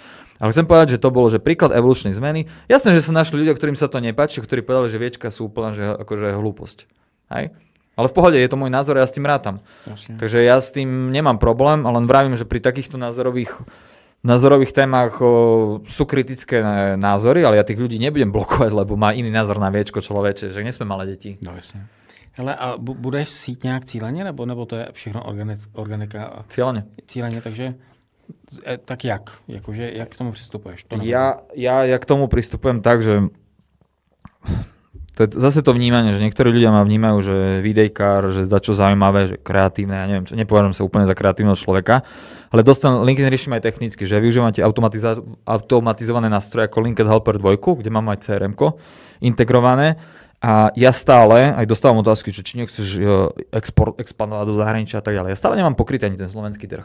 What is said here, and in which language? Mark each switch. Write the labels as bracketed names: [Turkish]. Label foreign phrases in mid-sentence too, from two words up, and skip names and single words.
[Slovak] Ale chcem povedať, že to bolo, že príklad evolučnej zmeny. Jasné, že sa našli ľudia, ktorým sa to nepáči, ktorí povedali, že viečka sú úplne, že akože hlúposť, hej. Ale v pohode, je to môj názor a ja s tým rátam. Jasne. Takže ja s tým nemám problém, ale len vravím, že pri takýchto názorových témach sú kritické názory, ale ja tých ľudí nebudem blokovať, lebo má iný názor na viečko človeče, že nesme malé deti. No jasne. [Czech] Hele, a budeš sít nějak cíleně, nebo to je všechno organika? Cíleně, takže tak jak? Jakože, jak k tomu přistupuješ? [Slovak] Ja k tomu pristupujem tak, že to je zase to vnímanie, že niektorí ľudia ma vnímajú, že videjkár, že za čo zaujímavé, že kreatívne, ja neviem čo, nepovažujem sa úplne za kreatívneho človeka, ale LinkedIn riešim aj technicky, že využívam tie automatizované nástroje ako LinkedIn Helper 2, kde mám aj CRM-ko integrované a ja stále, aj dostávam otázky, či nechceš expandovať do zahraničia a tak ďalej, ja stále nemám pokrytý ani ten slovenský trh.